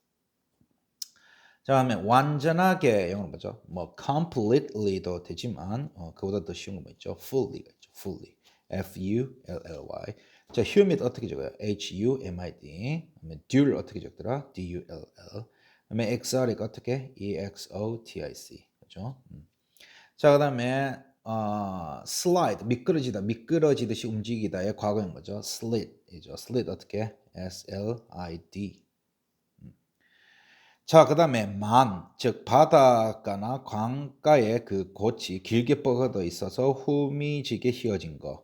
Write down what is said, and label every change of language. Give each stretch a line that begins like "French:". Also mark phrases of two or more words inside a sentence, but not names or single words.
Korean: 자, 그다음에 완전하게 영어로 뭐죠? 뭐 completely도 되지만 그보다 더 쉬운 거 뭐 있죠? fully가 있죠.
English: fully, F-U-L-L-Y.
Korean: 자, humid 어떻게 적어요? H-U-M-I-D. 그다음에 dull 어떻게 적더라? D-U-L-L. 그다음에 exotic 어떻게? E-X-O-T-I-C. 그죠? 자, 그다음에 slide 미끄러지듯이 움직이다의 과거형 뭐죠? slid이죠. slid 어떻게? S-L-I-D. 자, 그 다음에 즉 바닷가나 강가의 그 꽃이 길게 뻗어 있어서 후미지게 휘어진 거.